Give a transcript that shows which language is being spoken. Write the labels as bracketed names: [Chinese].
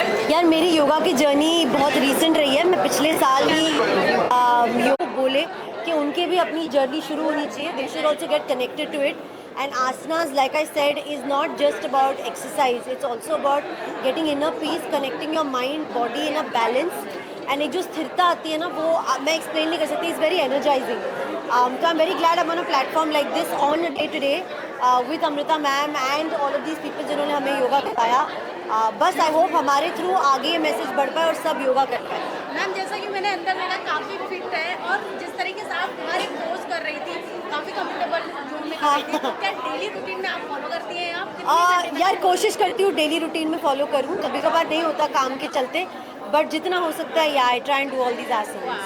[Hindi] यार मेरी योगा की जर्नी बहुत रीसेंट रही है। मैं पिछले साल ही योग बोले कि उनके भी अपनी जर्नी शुरू होनी चाहिए, [English] They should also get connected to it. And asanas, like I said, is not just about exercise. It's also about getting inner peace, connecting your mind, body in a balance. [Hindi] And एक जो स्थिरता आती है ना, वो मैं explain नहीं कर सकती. [English] It's very energizing. So I'm very glad I'm on a platform like this on a day today with Amrita ma'am and all of these people [Hindi] जिन्होंने हमें योगा बताया. बस [English] I hope [Hindi] हमारे थ्रू आगे ये मैसेज बढ़ पाए और सब योगा कर पाए. मैम, जैसा कि मैंने अंदर देखा काफ़ी फिट है, और जिस तरीके से आप हमारे पोज कर रही थी, काफ़ी कंफर्टेबल जोन में कर रही थी, तो क्या डेली रूटीन में आप फॉलो करती हैं? आप यार कोशिश करती हूँ डेली रूटीन में फॉलो करूँ, कभी कभार नहीं होता काम के चलते, बट जितना हो सकता है [English] I try and do all these asanas.